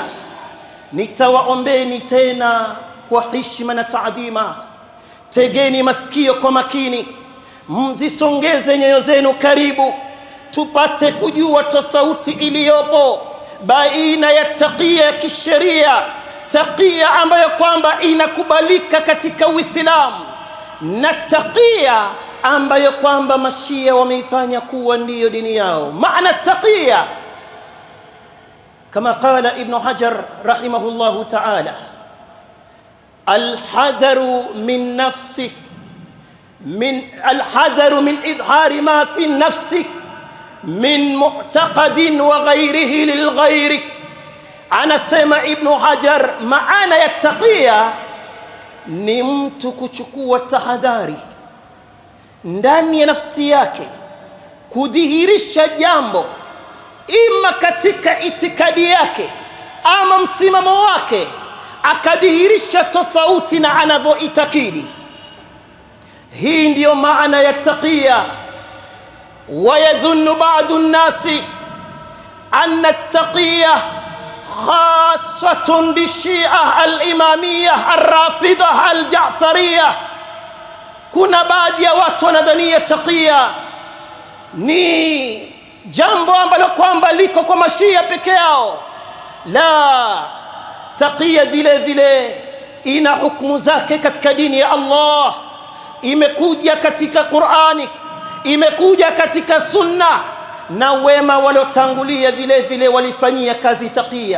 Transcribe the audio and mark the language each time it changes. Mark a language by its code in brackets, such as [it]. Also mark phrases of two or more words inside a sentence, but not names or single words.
[sw] Nitawaombeni tena kwa heshima na taadhima, tegeni masikio kwa makini, mzisongeze nyoyo zenu karibu, tupate kujua tofauti iliyopo baina ya taqiyya ya kisheria, taqiyya ambayo kwamba inakubalika katika Uislamu, na taqiyya ambayo kwamba mashia wameifanya kuwa ndiyo dini yao. Maana taqiyya kama [ar] قال ابن حجر رحمه الله تعالى الحذر من نفسك الحذر من إظهار ما في نفسك من معتقد وغيره لغيرك. [sw] Anasema Ibn Hajar, maana ya taqiyya ni mtu kuchukua tahadhari ndani ya nafsi yake, kudhihirisha jambo ima katika itikadi yake ama msimamo wake, akadhihirisha tofauti na anavyoitakidi. Hii ndiyo maana ya taqiyya. [ar] ويظن بعض الناس أن التقية خاصة بالشيعة الإمامية الرافضة الجعفرية. [sw] Kuna baadhi ya watu wanadhania taqiyya ni jambo ambalo kwamba liko kwa mashia peke yao. La, taqiyya vile vile ina hukumu zake katika dini ya Allah, imekuja katika Qur'ani, imekuja katika sunna, na wema waliotangulia vile vile walifanyia kazi taqiyya.